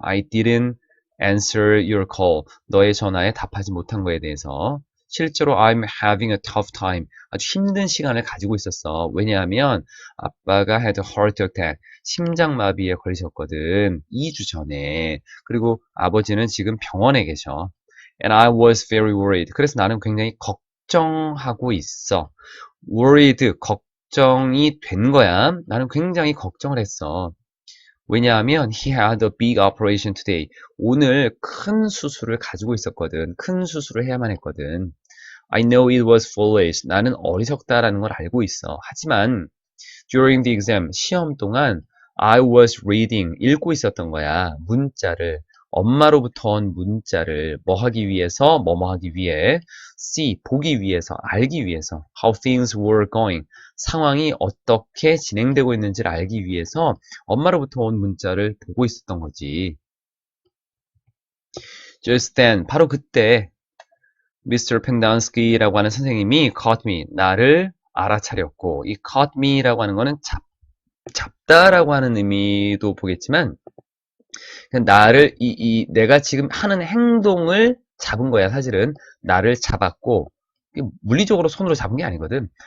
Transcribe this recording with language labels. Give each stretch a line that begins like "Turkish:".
English: I didn't answer your call.
Korean: 너의 전화에 답하지 못한 거에 대해서. 실제로
English: I'm having a tough time.
Korean: 아주 힘든 시간을 가지고 있었어. 왜냐하면 아빠가
English: had a heart attack.
Korean: 심장마비에 걸리셨거든. 2주 전에. 그리고 아버지는 지금 병원에 계셔.
English: And I was very worried.
Korean: 그래서 나는 굉장히 걱정하고 있어. worried, 걱정이 된 거야. 나는 굉장히 걱정을 했어. 왜냐하면
English: he had a big operation today.
Korean: 오늘 큰 수술을 가지고 있었거든. 큰 수술을 해야만 했거든.
English: I know it was foolish.
Korean: 나는 어리석다라는 걸 알고 있어. 하지만
English: during the exam,
Korean: 시험 동안
English: I was reading,
Korean: 읽고 있었던 거야. 문자를. 엄마로부터 온 문자를 뭐 하기 위해서, 뭐뭐 하기 위해, see, 보기 위해서, 알기 위해서,
English: how things were going,
Korean: 상황이 어떻게 진행되고 있는지를 알기 위해서 엄마로부터 온 문자를 보고 있었던 거지.
English: Just then,
Korean: 바로 그때
English: Mr.
Korean: Pendansky라고 하는 선생님이
English: caught me,
Korean: 나를 알아차렸고, 이 caught me라고 하는 거는 잡다라고 하는 의미도 보겠지만, 그냥 나를, 내가 지금 하는 행동을 잡은 거야, 사실은. 나를 잡았고, 물리적으로 손으로 잡은 게 아니거든.